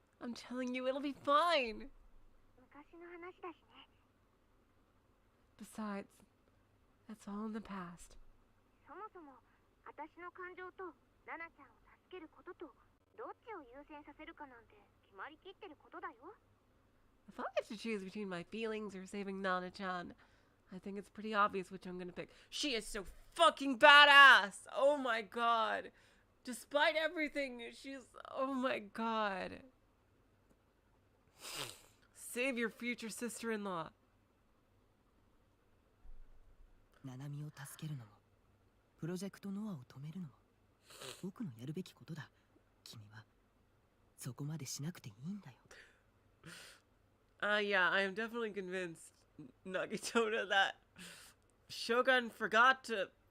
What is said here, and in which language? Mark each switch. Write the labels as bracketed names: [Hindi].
[English] I'm telling you, it'll be fine. [Japanese] 昔の話だしね。 [English] Besides, that's all in the past. [Japanese] そもそも私の感情とナナちゃんを助けることとどっちを優先させるかなんて決まりきってることだよ。 [English] If I have to choose between my feelings or saving Nana-chan, I think it's pretty obvious which I'm gonna pick. She is so fucking badass! Oh my god! Despite everything, she's... Oh my god. Save your future sister-in-law. [Japanese] ナナミを助けるのもプロジェクトノアを止めるのも僕のやるべきことだ。君はそこまでしなくていいんだよ。 [English] Yeah, I am definitely convinced, Nagitona, that Shogun forgot to...